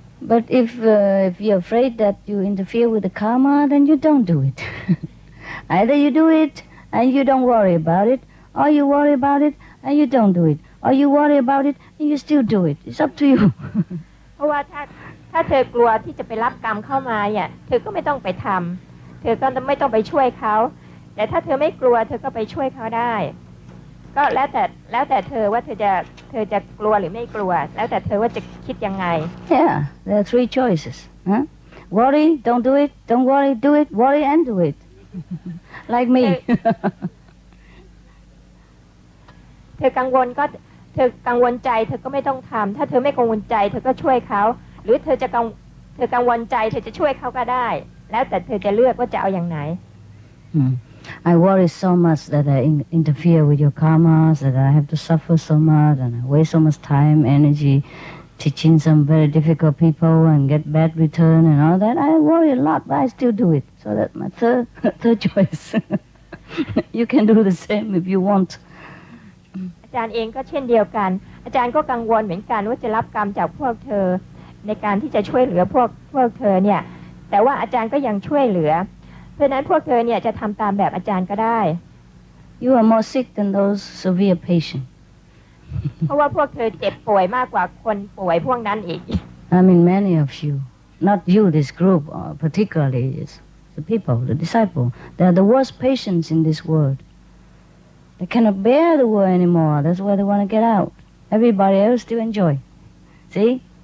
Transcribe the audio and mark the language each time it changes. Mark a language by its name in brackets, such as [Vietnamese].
[English] But if you're afraid that you interfere with the karma, then you don't do it. Either you do it and you don't worry about it, or you worry about it and you don't do it, or you worry about it and you still do it. It's up to you. [Thai] เพราะว่าถ้าเธอกลัวที่จะไปรับกรรมเข้ามาเนี่ยเธอก็ไม่ต้องไปทำเธอก็ไม่ต้องไปช่วยเขาแต่ถ้าเธอไม่กลัวเธอก็ไปช่วยเขาได้ก็แล้วแต่เธอว่าเธอจะกลัวหรือไม่กลัวแล้วแต่เธอว่าจะคิดยังไง [English] Yeah, there are three choices. Huh? Worry, don't do it. Don't worry, do it. Worry and do it. Like me. [Thai] เธอกังวลใจเธอก็ไม่ต้องทำถ้าเธอไม่กังวลใจเธอก็ช่วยเขาหรือเธอกังวลใจเธอจะช่วยเขาก็ได้แล้วแต่เธอจะเลือกว่าจะเอาอย่างไหน [English] I worry so much that I interfere with your karmas, that I have to suffer so much, and I waste so much time, energy, teaching some very difficult people and get bad return and all that. I worry a lot, but I still do it. So that's my third choice. You can do the same if you want. [Thai] อาจารย์เองก็เช่นเดียวกันอาจารย์ก็กังวลเหมือนกันว่าจะรับกรรมจากพวกเธอในการที่จะช่วยเหลือพวกเธอเนี่ยแต่ว่าอาจารย์ก็ยังช่วยเหลือเพราะนั้นพวกเธอเนี่ยจะทำตามแบบอาจารย์ก็ได้ [English] You are more sick than those severe patients. [Thai] เพราะว่าพวกเธอเจ็บป่วยมากกว่าคนป่วยพวกนั้นอีก [English] I mean many of you, not you, this group, particularly is the people, the disciple. They are the worst patients in this world. They cannot bear the world anymore. That's why they want to get out. Everybody else still enjoy. See?